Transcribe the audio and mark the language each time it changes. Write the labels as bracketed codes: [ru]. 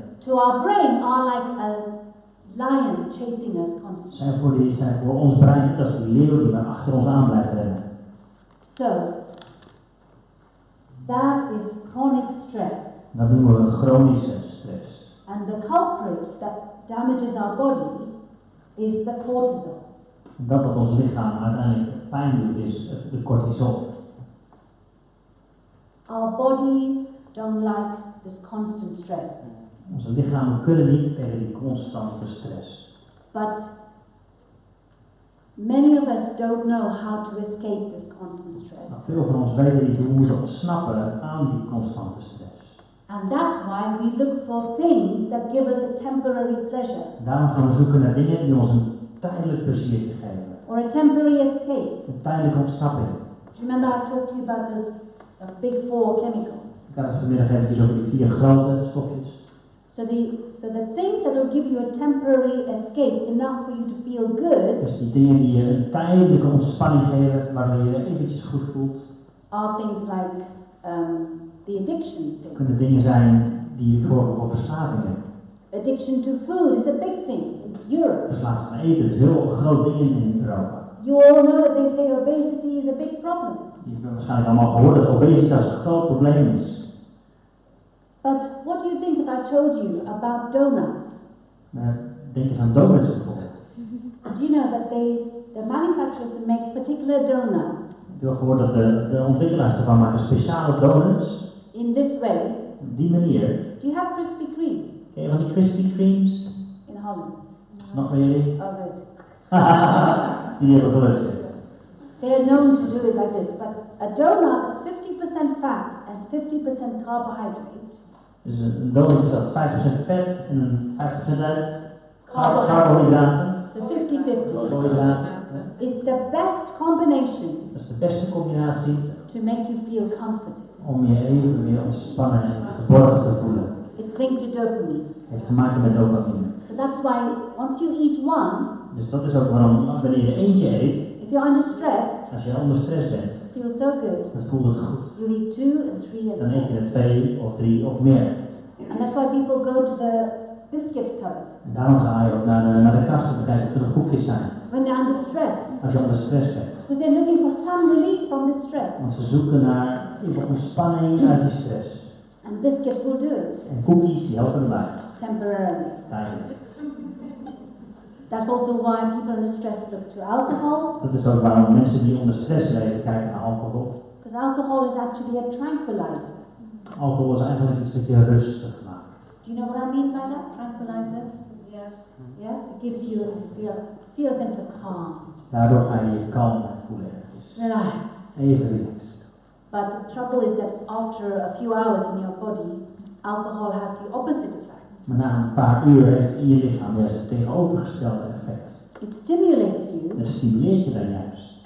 [en] to our brain are like a lion chasing us constantly. [nl] zijn voor ons brein net als die leeuw die maar achter ons aan blijft rennen. [en] So, that is chronic stress. [nl] Dat noemen we chronische stress. [en] And the culprit that damages our body is the cortisol. [nl] Dat wat ons lichaam uiteindelijk pijn doet is de cortisol. [en] Our bodies don't like this constant stress. [nl] Onze lichamen kunnen niet tegen die constante stress. [en] But many of us don't know how to escape this constant stress. [nl] Maar veel van ons weten niet hoe we moeten ontsnappen aan die constante stress. [en] And that's why we look for things that give us a temporary pleasure. [nl] Daarom gaan we zoeken naar dingen die ons een tijdelijk pleziertje geven. [en] Or a temporary escape. [nl] Een tijdelijke ontsnapping. [en] Do you remember I talked to you about those big four chemicals? [nl] Ik had het vanmiddag eventjes over die 4 grote stofjes. [en] So the things that will give you a temporary escape, enough for you to feel good, [nl] Dus die dingen die je een tijdelijke ontspanning geven, waardoor je je eventjes goed voelt, [en] are things like the addiction things. [nl] kunnen dingen zijn die zorgen voor verslavingen. [en] Addiction to food is a big thing in Europe. [nl] Verslaafd aan eten, het is heel een groot ding in Europa. [en] You all know that they say obesity is a big problem. [nl] Je hebt waarschijnlijk allemaal gehoord dat obesitas een groot probleem is. [en] But what do you think if I told you about donuts? [nl] Denk eens aan donuts bijvoorbeeld. [en] Do you know that the manufacturers make particular donuts [nl] Ik heb gehoord dat de ontwikkelaars ervan maken speciale donuts. [en] in this way? [nl] Op die manier. [en] Do you have Krispy Kremes [nl] Ken je van die Krispy Kremes? [en] in Holland? Not really. Oh, good. [nl] Die hebben geluk. [en] They are known to do it like this, but a donut is 50% fat and 50% carbohydrate. [nl] Dus een donut is dat 5% vet en een 5% uit carbohydraten. [en] So 50-50 [nl] Carbohydraten. [en] is the best combination [nl] Dat is de beste combinatie [en] to make you feel comforted. [nl] om je even weer ontspannen en verborgen te voelen. [en] It's linked to dopamine. [nl] Heeft te maken met dopamine. [en] So that's why once you eat one, [nl] Dus dat is ook waarom wanneer je eentje eet, [en] If you're under stress, [nl] Als je onder stress bent, [en] it feels so good. [nl] dan voelt het goed. [en] You eat 2 and 3 and [nl] Dan eet je [en] 4. [nl] er 2 of 3 of meer. [en] And that's why people go to the biscuits cupboard [nl] En daarom ga je ook naar de kast om te kijken of er nog koekjes zijn. [en] when they're under stress. [nl] Als je onder stress bent. [en] Because they're looking for some relief from this stress. [nl] Want ze zoeken naar ontspanning uit die stress. [en] And biscuits will do it [nl] En koekjes die helpen erbij. [en] temporarily. [nl] Tijdelijk. [en] That's also why people under stress look to alcohol. [nl] Dat is ook waarom mensen die onder stress leven kijken naar alcohol. [en] Because alcohol is actually a tranquilizer. [nl] Alcohol is eigenlijk iets wat je rustig maakt. [en] Do you know what I mean by that? Tranquilizer? Yes. Yeah? It gives you feel a sense of calm. [nl] Daardoor ga je je kalm voelen. [en] Relax. [nl] Even relaxed. [en] But the trouble is that after a few hours in your body, alcohol has the opposite effect. [nl] Maar na een paar uur heeft het in je lichaam juist het tegenovergestelde effect. [en] It stimulates you, [nl] Het stimuleert je dan juist.